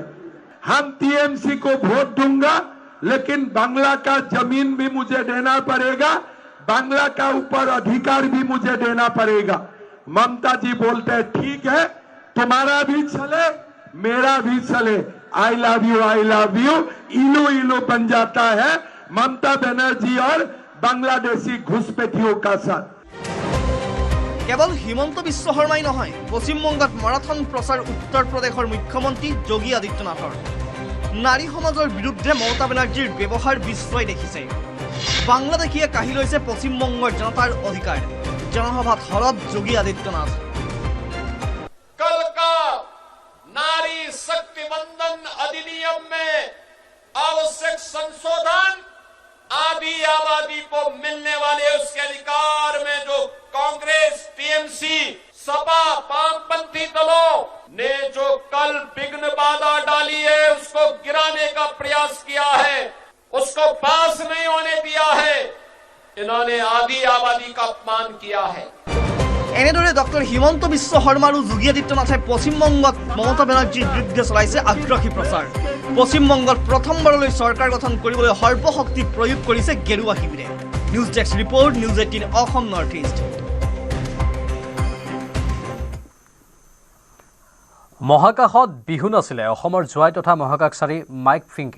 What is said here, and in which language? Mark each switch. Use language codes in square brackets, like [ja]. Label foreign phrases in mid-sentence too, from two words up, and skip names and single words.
[hi] हम टीएमसी को वोट दूंगा लेकिन बांग्ला का जमीन भी मुझे देना पड़ेगा, बांग्ला का ऊपर अधिकार भी मुझे देना पड़ेगा। ममता जी बोलते हैं ठीक है तुम्हारा भी चले मेरा भी चले, [en] I love you [hi] इलू इलू बन जाता है ममता बनर्जी और बांग्लादेशी घुसपैठियों का साथ। [as] কেৱল হিমন্ত বিশ্ব শৰ্মাই নহয়, পশ্চিমবংগত মাৰাথন প্ৰচাৰ উত্তৰ প্ৰদেশৰ মুখ্যমন্ত্ৰী যোগী আদিত্যনাথৰ। নাৰী সমাজৰ বিৰুদ্ধে মমতা বেনাৰ্জীৰ ব্যৱহাৰ বিশ্বই দেখিছে। বাংলাদেশীয়ে কাঢ়ি লৈছে পশ্চিমবংগৰ জনতাৰ অধিকাৰ। জনসভাত হৰদ যোগী আদিত্যনাথ। [hi] कल का नारी शक्ति बंधन अधिनियम में आवश्यक संशोधन आदि आबादी को मिलने वाले उसके अधिकार में जो कांग्रेस, टीएमसी, सपा, वामपंथी दलों ने जो कल विघ्न बाधा डाली है उसको गिराने का प्रयास किया है, उसको पास नहीं होने दिया है। इन्होंने आदि आबादी का अपमान किया है। [as] এনেদৰে ডক্টৰ হিমন্ত বিশ্ব শৰ্মা আৰু যোগী আদিত্যনাথে পশ্চিমবংগত মমতা বেনাৰ্জীৰ বিৰুদ্ধে চলাইছে আগ্ৰাসী প্ৰচাৰ। পশ্চিমবংগত প্ৰথমবাৰলৈ চৰকাৰ গঠন কৰিবলৈ সৰ্বশক্তি প্ৰয়োগ কৰিছে গেৰুৱা শিবিৰে। নিউজ ডেস্ক ৰিপৰ্ট, নিউজ 18 অসম নৰ্থ ইষ্ট। মহাকাশত বিহু নাছিলে অসমৰ জোৱাই তথা মহাকাশচাৰী মাইক ফিংকে।